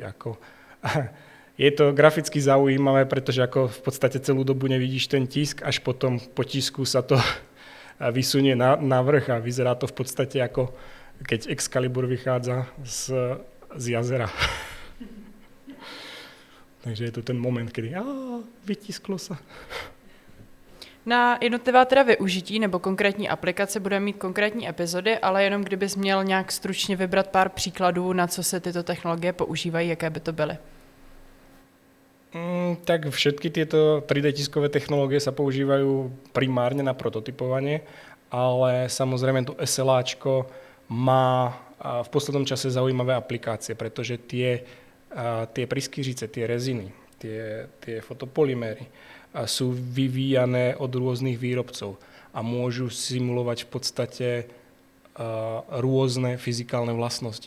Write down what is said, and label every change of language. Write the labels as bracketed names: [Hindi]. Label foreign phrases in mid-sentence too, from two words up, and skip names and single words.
[Slovak] Je to graficky zaujímavé, pretože ako v podstate celú dobu nevidíš ten tisk, až potom po tisku sa to vysunie na vrch a vyzerá to v podstate ako keď Excalibur vychádza z jazera. Takže je to ten moment, kedy vytisklo sa. [Czech] Na jednotlivá teda využití nebo konkrétní aplikace budeme mít konkrétní epizody, ale jenom kdybys měl nějak stručně vybrat pár příkladů, na co se tyto technologie používají, jaké by to byly. [Slovak] Tak všetky tieto 3D tiskové technológie sa používajú primárne na prototypovanie, ale samozrejme to SLAčko má v poslednom čase zaujímavé aplikácie, pretože tie pryskyřice, tie reziny, tie fotopolyméry sú vyvíjané od rôznych výrobcov a môžu simulovať v podstate rôzne fyzikálne vlastnosti.